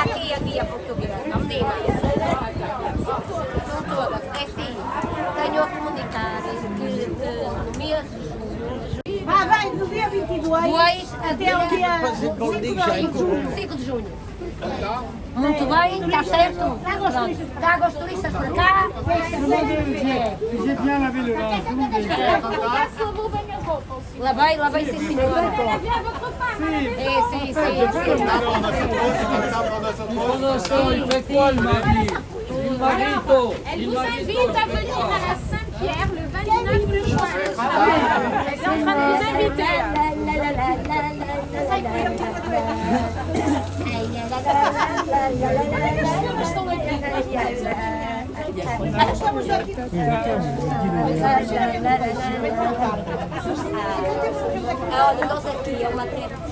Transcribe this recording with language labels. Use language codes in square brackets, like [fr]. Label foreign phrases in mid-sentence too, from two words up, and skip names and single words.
[pt] Aqui, a portuguesa. Não tem mais. São todas. É sim. Tenho a comunitária que no mês de junho. Vai, do dia 22 até o dia 5 de junho. 5 de junho. Muito bem, está certo. Pronto. Está a gosturista por cá. [fr] J'ai bien lavé le linge. [pt] Lavei, sim, senhora. Sim. [fr] Pendant ce temps, il fait quoi le mari? [it] Il marito. [fr] Elle vous invite à venir à la Saint-Pierre le 29 juin. Elle est en train de vous inviter. [pt] Olha, nós aqui é uma terra.